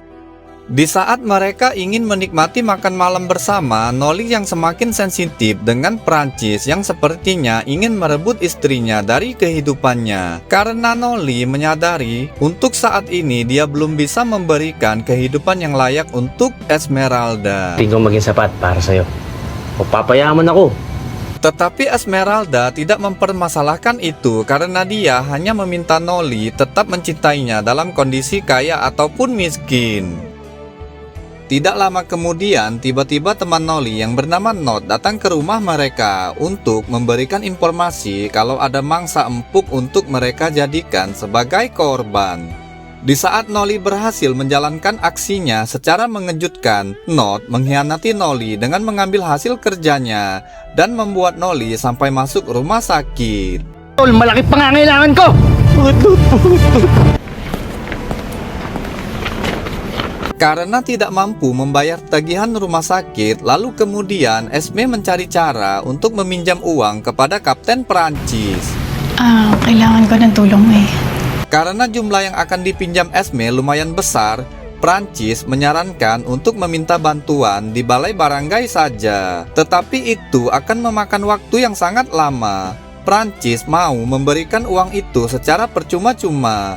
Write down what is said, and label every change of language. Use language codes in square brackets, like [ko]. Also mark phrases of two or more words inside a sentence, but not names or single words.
[id] Di saat mereka ingin menikmati makan malam bersama, Noli yang semakin sensitif dengan Prancis yang sepertinya ingin merebut istrinya dari kehidupannya. Karena Noli menyadari untuk saat ini dia belum bisa memberikan kehidupan yang layak untuk Esmeralda. [tl] Tinggal maging sapat para sa'yo. O papayaman ako. [id] Tetapi Esmeralda tidak mempermasalahkan itu karena dia hanya meminta Noli tetap mencintainya dalam kondisi kaya ataupun miskin. Tidak lama kemudian, tiba-tiba teman Noli yang bernama Not datang ke rumah mereka untuk memberikan informasi kalau ada mangsa empuk untuk mereka jadikan sebagai korban. Di saat Noli berhasil menjalankan aksinya secara mengejutkan, Not mengkhianati Noli dengan mengambil hasil kerjanya dan membuat Noli sampai masuk rumah sakit. [tl] Tol, malaki pangangailangan ko! [id] Karena tidak mampu membayar tagihan rumah sakit, lalu kemudian Esme mencari cara untuk meminjam uang kepada Kapten Prancis. [tl] Kailangan ko ng tulong eh. [id] Karena jumlah yang akan dipinjam Esme lumayan besar, Prancis menyarankan untuk meminta bantuan di balai barangay saja. Tetapi itu akan memakan waktu yang sangat lama. Prancis mau memberikan uang itu secara percuma-cuma.